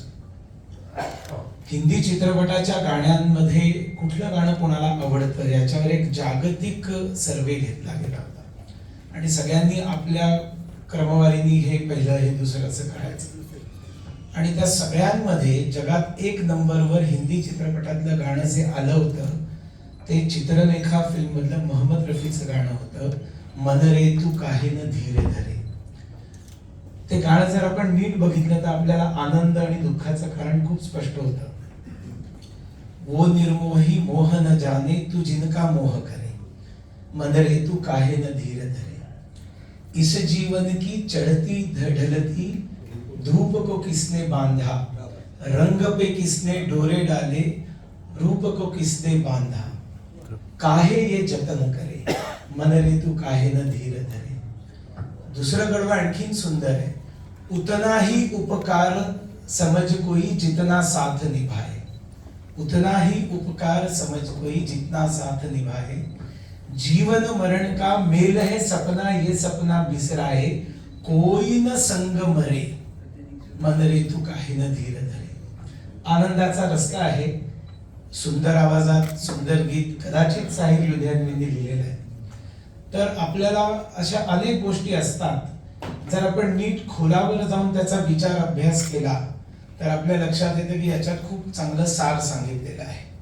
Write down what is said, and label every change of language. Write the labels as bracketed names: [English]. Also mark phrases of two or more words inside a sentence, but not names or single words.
[Marathi] हिंदी चित्रपटाच्या गाण्यांमध्ये कुठलं गाणं कोणाला आवडतं याच्यावर एक जागतिक सर्वे घेतला गेला होता आणि सगळ्यांनी आपल्या क्रमवारीने हे पहिलं, हे दुसरं असं करायचं आणि त्या सगळ्यांमध्ये जगात 1 नंबरवर हिंदी चित्रपटातलं गाणं जे आलं होतं ते चित्रलेखा फिल्म मधलं मोहम्मद रफीचं गाणं होतं, [Hindi] मन रे तू काहे न धीरे धरे. [Marathi] ते गाणं जर आपण नीट बघितलं तर आपल्याला आनंद आणि दुःखाचं कारण खूप स्पष्ट होतं. [Hindi] वो निर्मोही मोह न जाने तू जिनका मोह करे, मन रे तू काहे न धीरे धरे. इस जीवन की चढ़ती ढलती धूप को किसने बांधा, रंग पे किसने डोरे डाले, रूप को किसने बांधा, काहे ये जतन करे, मन रे तू काहे न धीर धरे. [Marathi] दुसरं कडवं आणखीन सुंदर आहे. [Hindi] उतना ही उपकार समझ कोई जितना साथ निभाए, उतना ही उपकार समझ कोई जितना साथ निभाए, जीवन मरण का मेल है सपना ये सपना बिसराए, कोई न संग मरे, मन रे तू काहे न धीर धरे. [Marathi] आनंदाचा रस्ता आहे. सुंदर आवाजात सुंदर गीत, कदाचित साहिल लुधियानवींनी लिहिलेलं आहे. तर आपल्याला अशा अनेक गोष्टी असतात, जर आपण नीट खोलावर जाऊन त्याचा विचार अभ्यास केला तर आपल्या लक्षात येतं की याच्यात खूप चांगलं सार सांगितलेलं आहे.